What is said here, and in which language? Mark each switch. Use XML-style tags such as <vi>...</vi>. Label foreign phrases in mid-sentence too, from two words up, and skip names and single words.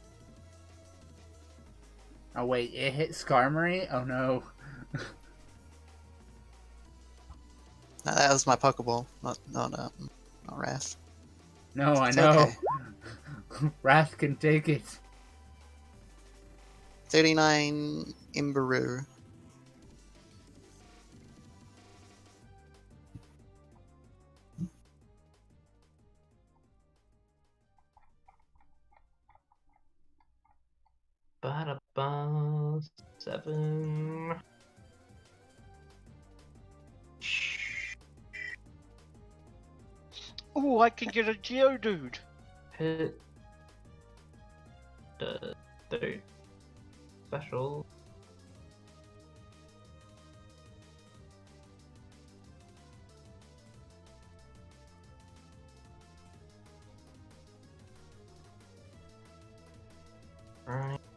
<en>Oh wait, it hit Skarmory? Oh no. No, that was my Pokeball, not Wrath. No, I It's know. okay. Wrath can take it. 39 Imbaru. Ba-da-ba, 7. Ooh, I can get a Geodude! Hit. The third special. Right.</en>